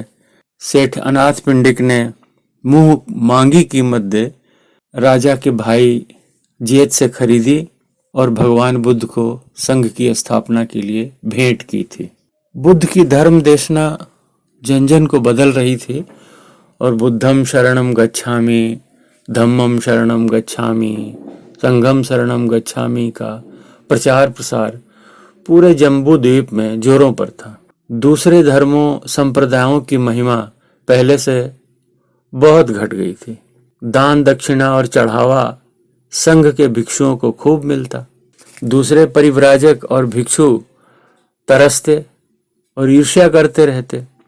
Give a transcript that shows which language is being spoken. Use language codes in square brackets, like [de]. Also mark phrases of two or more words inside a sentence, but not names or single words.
[hi] सेठ अनाथ पिंडिक ने मुंह मांगी कीमत दे राजा के भाई जेत से खरीदी और भगवान बुद्ध को संघ की स्थापना के लिए भेंट की थी। बुद्ध की धर्म देशना जन जन को बदल रही थी और [pi] बुद्धम शरणम गच्छामि, धम्मम शरणम गच्छामि, संघम शरणम गच्छामि [hi] का प्रचार प्रसार पूरे जम्बू द्वीप में जोरों पर था। दूसरे धर्मों संप्रदायों की महिमा पहले से बहुत घट गई थी। दान दक्षिणा और चढ़ावा संघ के भिक्षुओं को खूब मिलता। दूसरे परिव्राजक और भिक्षु तरसते और ईर्ष्या करते रहते।